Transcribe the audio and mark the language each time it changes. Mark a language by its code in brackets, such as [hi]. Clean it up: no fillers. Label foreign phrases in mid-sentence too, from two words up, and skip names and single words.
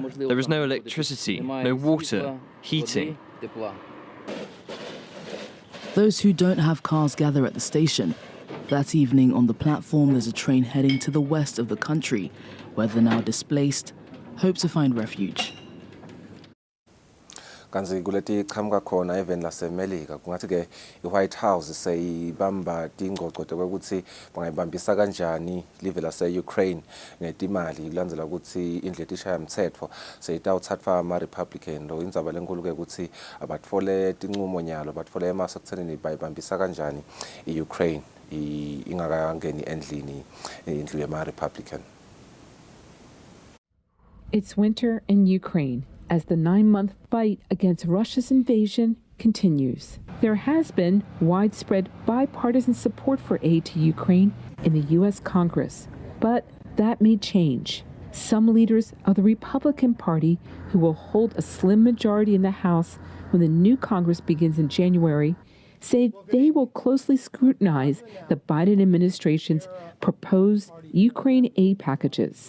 [en] There is no electricity, no water, heating. Those who don't have cars gather at the station. That evening on the platform, there's a train heading to the west of the country, where the now displaced hope to find refuge. [ss] Kanzi kuleti qhamuka khona even lasemelika kungathi ke iWhite House seyibamba ingqoqodo ukuthi bangayibambisa kanjani live lase-Ukraine ngetimali kulandzela ukuthi indlela ishaya umthetho seyitawuthathwa ama-Republican lo indzaba lenkulu ke ukuthi abatfole tinqumo nyalo batfole emaso ekuthenini bayibambisa kanjani i-Ukraine ingakangeni endlini indlu yama-Republican. [en] It's winter in Ukraine as the 9-month fight against Russia's invasion continues. There has been widespread bipartisan support for aid to Ukraine in the U.S. Congress, but that may change. Some leaders of the Republican Party, who will hold a slim majority in the House when the new Congress begins in January, say they will closely scrutinize the Biden administration's proposed Ukraine aid packages.